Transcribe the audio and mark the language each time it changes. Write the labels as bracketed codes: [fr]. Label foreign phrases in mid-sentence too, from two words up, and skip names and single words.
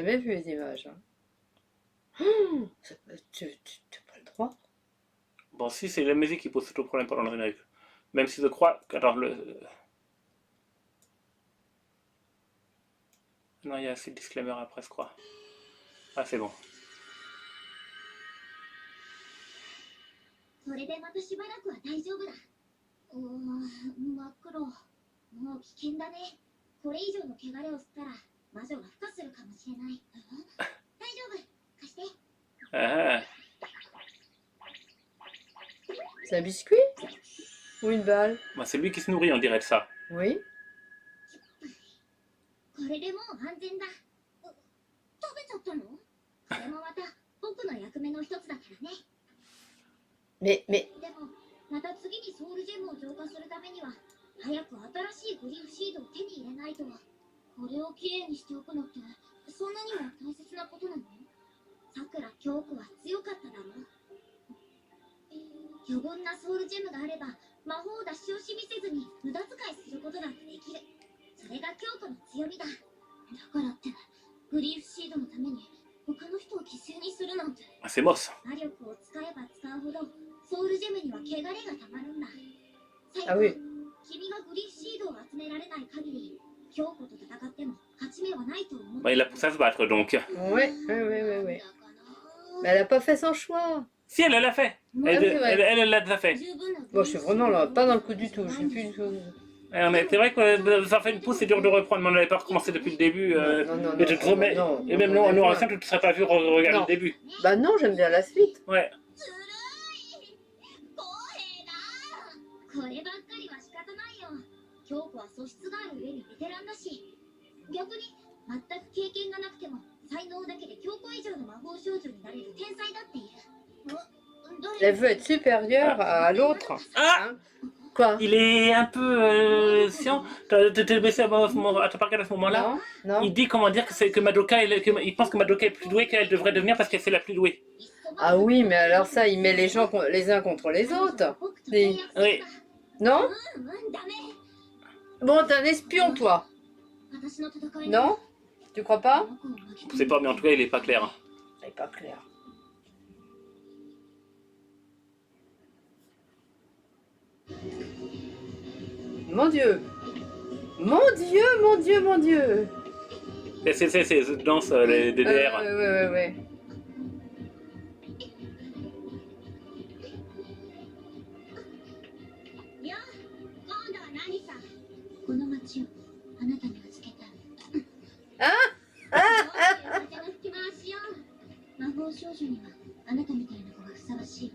[fr] jamais vu les images. Hein. Tu t'as pas le droit. Bon, si, c'est la musique qui pose surtout problème pendant le générique. Même si je crois que... Alors, le... Non, il y a assez de disclaimer après, je crois. Ah, c'est bon. [ja] それでまたしばらくは大丈夫だ。真っ黒。もう危険だね。これ以上の汚れを吸ったら魔女が孵化するかもしれない。大丈夫。貸して。 [fr] Ah, C'est un biscuit? Ou une balle? bah, c'est lui qui se nourrit, on dirait de ça. Oui. [ja] これでもう安全だ。食べちゃったの？これもまた僕の役目の一つだからね。 [fr] Mais, [ja] でもまた次にソウルジェムを浄化するためには早く新しいグリフシードを手に入れないと。これをきれいにしておくのってそんなにも大切なことなの？さくら京子は強かっただろう。余分なソウルジェムがあれば魔法を出し惜しみせずに無駄遣いすることだってできる。それが京子の強みだ。だからってグリフシードのために他の人を犠牲にするなんて。 [fr] Ah, c'est moche. [ja] 魔力を使えば使うほどソウルジェムには汚れがたまるんだ。 [fr] ah oui. [ja] 君がグリフシードを集められない限り京子と戦っても勝ち目はないと思う。 [fr] Bah, il a poussé à se battre, donc. Oui. Mais elle a pas fait son choix. Si, elle l'a fait. Elle c'est vrai. elle l'a déjà fait. Bon, je suis vraiment là, pas dans le coup du tout. Je suis plus du tout. C'est vrai que ça fait une pousse, c'est dur de reprendre, mais on n'avait pas recommencé depuis le début. Non, Et, tu te remets- non, et même non, nous, non, en non. scène, tu ne serais pas vu regarder Non. le début. Bah non, j'aime bien la suite. Ouais. [ja] ずるい。公平だ。こればっかりは仕方ないよ。京子は素質がある上にベテランだし、逆に全く経験がなくても才能だけで京子以上の魔法少女になれる天才だっている。 [fr] Elle veut être supérieure à l'autre. Ah, Hein? Quoi? il est un peu chiant. T'es baissé à t'as pas regardé à ce moment-là. Non, non. Il dit comment dire que Madoka, il pense que Madoka est plus douée qu'elle devrait devenir parce qu'elle c'est la plus douée. Ah oui, mais alors ça, il met les gens les uns contre les autres. Oui. Non? [ja] ダメ。 [fr] Bon, t'es un espion, toi. [ja] 私の戦い。 [fr] Non? Tu crois pas? Je sais pas, mais en tout cas, il est pas clair. Hein. C'est pas clair. Mon Dieu! Mon Dieu, mon Dieu, mon Dieu! C'est danse, les DDR. Ouais. [ja] いや、今度は何さ。この町をあなたに預けた。あ風の吹き回しよ。魔法少女にはあなたみたいな子がふさわしいわ。